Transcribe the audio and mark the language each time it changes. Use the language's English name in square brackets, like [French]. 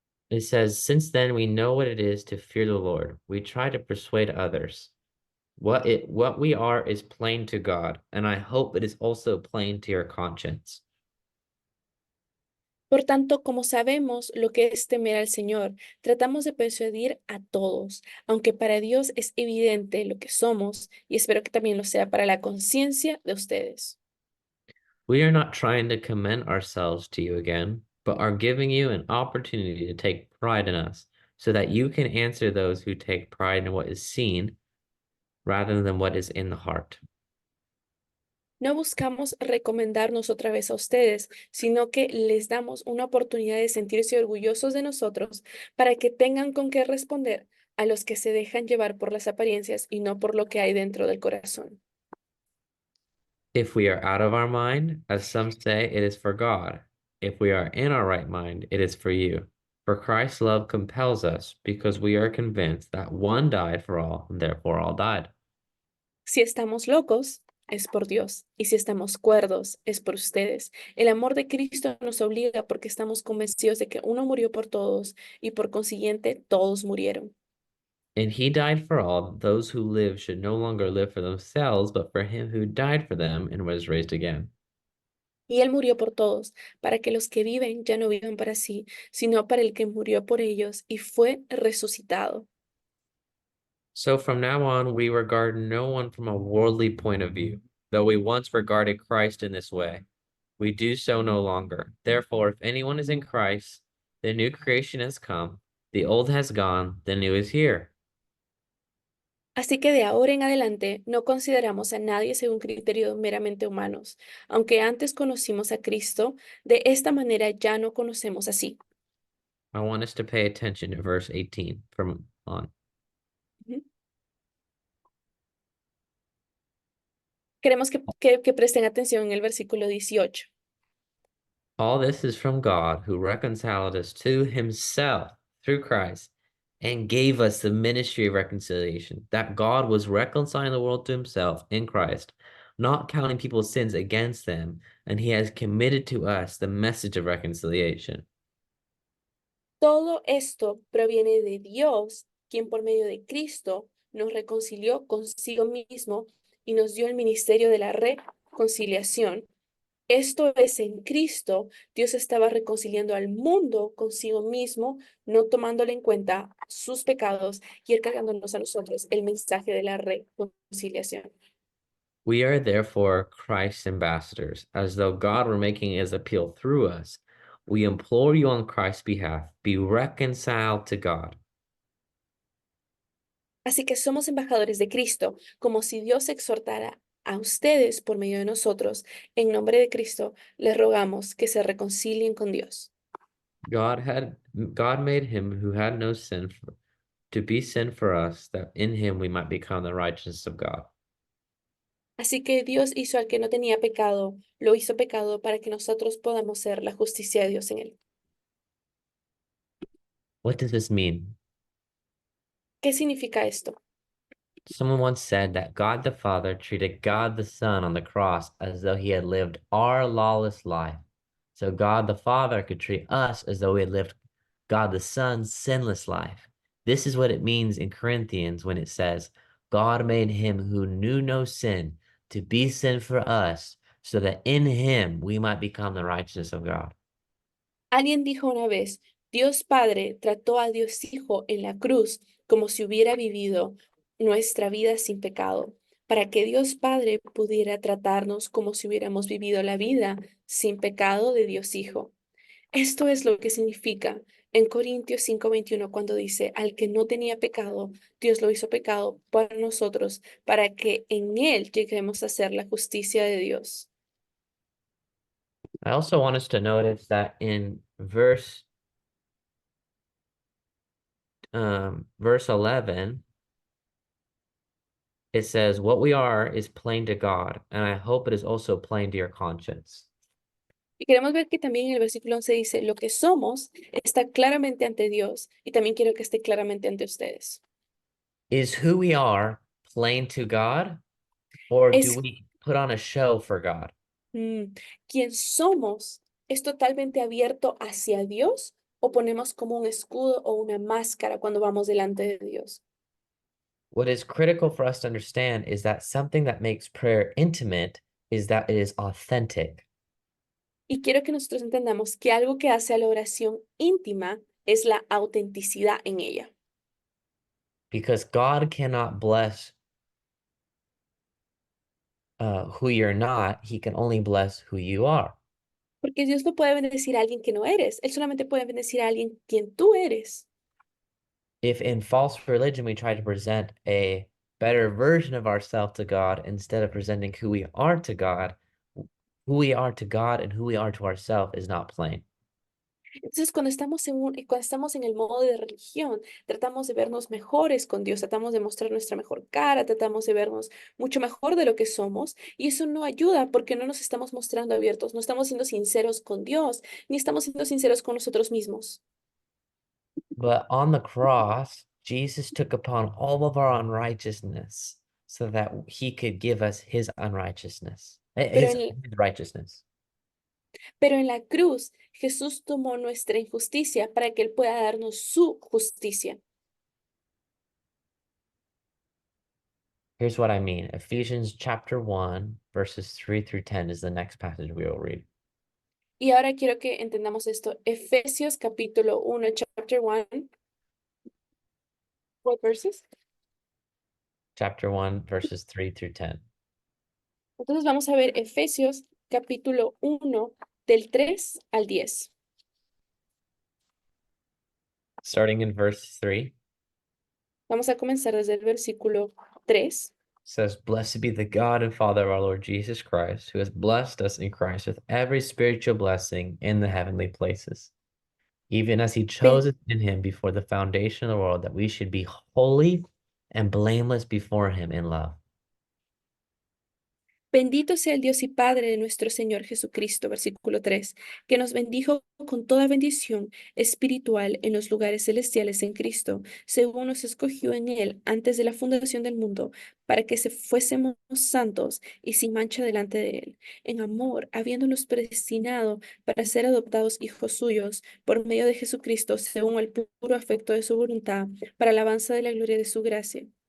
[English] It says, since then we know what it is to fear the Lord. We try to persuade others. What we are is plain to God, and I hope it is also plain to your conscience. [Spanish] Por tanto, como sabemos lo que es temer al Señor, tratamos de persuadir a todos, aunque para Dios es evidente lo que somos, y espero que también lo sea para la conciencia de ustedes. [English] We are not trying to commend ourselves to you again, but are giving you an opportunity to take pride in us, so that you can answer those who take pride in what is seen rather than what is in the heart. [Spanish] No buscamos recomendarnos otra vez a ustedes, sino que les damos una oportunidad de sentirse orgullosos de nosotros para que tengan con qué responder a los que se dejan llevar por las apariencias y no por lo que hay dentro del corazón. [English] If we are out of our mind, as some say, it is for God. If we are in our right mind, it is for you. For Christ's love compels us, because we are convinced that one died for all, and therefore all died. [Spanish] Si estamos locos, es por Dios, y si estamos cuerdos, es por ustedes. El amor de Cristo nos obliga porque estamos convencidos de que uno murió por todos y por consiguiente todos murieron. [English] And he died for all, those who live should no longer live for themselves, but for him who died for them and was raised again. [Spanish] Y Él murió por todos, para que los que viven ya no vivan para sí, sino para el que murió por ellos y fue resucitado. [English] So from now on, we regard no one from a worldly point of view, though we once regarded Christ in this way. We do so no longer. Therefore, if anyone is in Christ, the new creation has come, the old has gone, the new is here. [Spanish] Así que de ahora en adelante no consideramos a nadie según criterios meramente humanos. Aunque antes conocimos a Cristo, de esta manera ya no conocemos así. [English] I want us to pay attention to verse 18 from on. Ujú. [Spanish] Queremos que presten atención en el versículo 18. [English] All this is from God, who reconciled us to himself through Christ and gave us the ministry of reconciliation, that God was reconciling the world to himself in Christ, not counting people's sins against them, and he has committed to us the message of reconciliation. [Spanish] Todo esto proviene de Dios, quien por medio de Cristo nos reconcilió consigo mismo y nos dio el ministerio de la reconciliación. Esto es, en Cristo, Dios estaba reconciliando al mundo consigo mismo, no tomándole en cuenta sus pecados y él cargándonos a nosotros el mensaje de la reconciliación. [English] We are therefore Christ's ambassadors, as though God were making his appeal through us. We implore you on Christ's behalf, be reconciled to God. [Spanish] Así que somos embajadores de Cristo, como si Dios exhortara a ustedes por medio de nosotros. En nombre de Cristo, les rogamos que se reconcilien con Dios. [English] God made him who had no sin to be sin for us, that in him we might become the righteousness of God. [Spanish] Así que Dios hizo al que no tenía pecado, lo hizo pecado para que nosotros podamos ser la justicia de Dios en él. [English] What does this mean? [Spanish] ¿Qué significa esto? [English] Someone once said that God the Father treated God the Son on the cross as though he had lived our lawless life. So God the Father could treat us as though we had lived God the Son's sinless life. This is what it means in Corinthians when it says, God made him who knew no sin to be sin for us, so that in him we might become the righteousness of God. [Spanish] Alguien dijo una vez, Dios Padre trató a Dios Hijo en la cruz como si hubiera vivido nuestra vida sin pecado, para que Dios Padre pudiera tratarnos como si hubiéramos vivido la vida sin pecado de Dios Hijo. Esto es lo que significa en Corintios 5:21 cuando dice, al que no tenía pecado, Dios lo hizo pecado para nosotros, para que en él lleguemos a ser la justicia de Dios. [English] I also want us to notice that in verse 11, it says, what we are is plain to God, and I hope it is also plain to your conscience. [Spanish] Y queremos ver que también en el versículo 11 dice, lo que somos está claramente ante Dios y también quiero que esté claramente ante ustedes. [English] Is who we are plain to God, or do [Spanish] Es [English] we put on a show for God? [Spanish] quien somos es totalmente abierto hacia Dios o ponemos como un escudo o una máscara cuando vamos delante de Dios. [English] What is critical for us to understand is that something that makes prayer intimate is that it is authentic. [Spanish] Y quiero que nosotros entendamos que algo que hace a la oración íntima es la autenticidad en ella. [English] Because God cannot bless who you're not, he can only bless who you are. [Spanish] Porque Dios no puede bendecir a alguien que no eres. Él solamente puede bendecir a alguien quien tú eres. [English] If in false religion we try to present a better version of ourselves to God instead of presenting who we are to God, who we are to God and who we are to ourselves is not plain. [Spanish] Entonces, cuando estamos en el modo de religión, tratamos de vernos mejores con Dios, tratamos de mostrar nuestra mejor cara, tratamos de vernos mucho mejor de lo que somos, y eso no ayuda porque no nos estamos mostrando abiertos, no estamos siendo sinceros con Dios, ni estamos siendo sinceros con nosotros mismos. [English] But on the cross, Jesus took upon all of our unrighteousness so that he could give us his unrighteousness, [Spanish] Pero [English] his [Spanish] en, [English] righteousness. [Spanish] pero en la cruz, Jesús tomó nuestra injusticia para que Él pueda darnos su justicia. [English] Here's what I mean. Ephesians chapter 1, verses 3 through 10 is the next passage we will read. [Spanish] Y ahora quiero que entendamos esto. Efesios capítulo 1, [English] chapter 1. What verses? Chapter 1, verses 3 through 10. [Spanish] Entonces vamos a ver Efesios capítulo 1 del 3 al 10. [English] Starting in verse 3, [Spanish] Vamos a comenzar desde el versículo 3. [English] says, Blessed be the God and Father of our Lord Jesus Christ, who has blessed us in Christ with every spiritual blessing in the heavenly places, even as he chose Ben- us in him before the foundation of the world, that we should be holy and blameless before him in love. [Spanish] Bendito sea el Dios y Padre de nuestro Señor Jesucristo, versículo 3, que nos bendijo con toda bendición espiritual en los lugares celestiales en Cristo, según nos escogió en Él antes de la fundación del mundo, para que se fuésemos santos y sin mancha delante de Él, en amor, habiéndonos predestinado para ser adoptados hijos suyos por medio de Jesucristo, según el puro afecto de su voluntad, para alabanza de la gloria de su gracia.